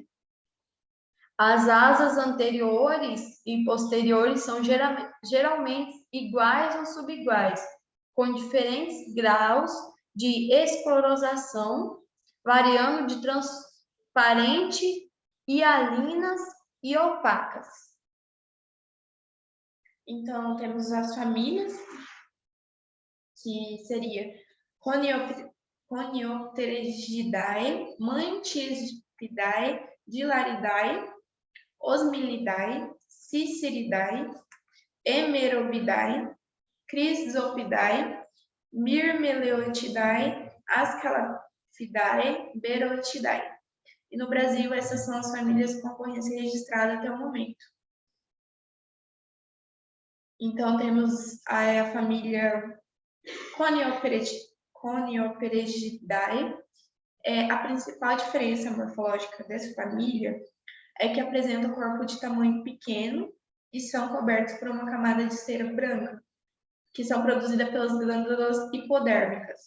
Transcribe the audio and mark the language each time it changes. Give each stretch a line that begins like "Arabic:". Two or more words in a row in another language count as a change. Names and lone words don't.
Portuguese: As asas anteriores e posteriores são geralmente iguais ou subiguais, com diferentes graus de esclerosação, variando de transparente, hialinas e opacas. Então, temos as famílias, que seria Coniophtherigidae, Mantispidae, Dilaridae, Osmilidae, Ciceridae, Emerobidae, Chrysopidae, Myrmeleotidae, Ascalapidae, Berotidae. E no Brasil, essas são as famílias com ocorrência registrada até o momento. Então, temos a família Coniophtherigidae. A principal diferença morfológica dessa família é que apresenta um corpo de tamanho pequeno e são cobertos por uma camada de cera branca, que são produzidas pelas glândulas hipodérmicas.